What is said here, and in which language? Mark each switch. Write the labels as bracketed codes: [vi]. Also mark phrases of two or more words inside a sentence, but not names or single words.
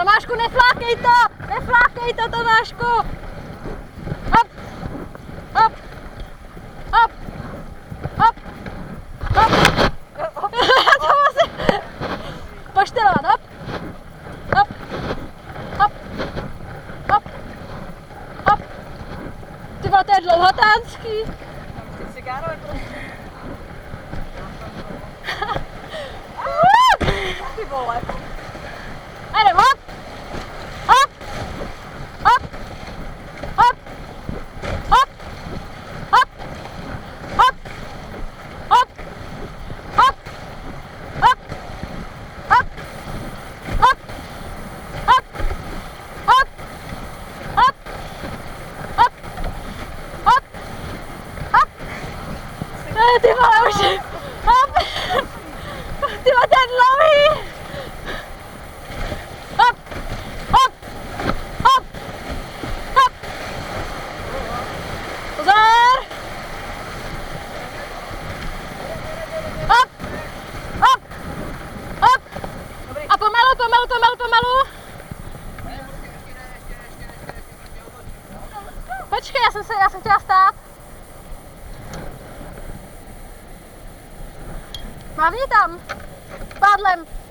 [cs] Tomášku, neflákej to, Tomášku. Hop, hop, hop, hop, hop. To musí poštelovat, hop, hop, hop, hop, hop. Ty vole, to je dlouhotánský. Cigáro je prostě. Ty vole. A jdem, hop, hop, hop, hop, hop, hop, hop, hop, hop, hop, hop, hop, hop, hop, hop, hop, hop, hop. Ty vole, už, hop, ty vole, to je dlouhý. Hop, hop, hop, hop. Pozor. Hop, hop, hop. A pomalu. Počkej, já jsem chtěla stát. Mávni tam, pádlem.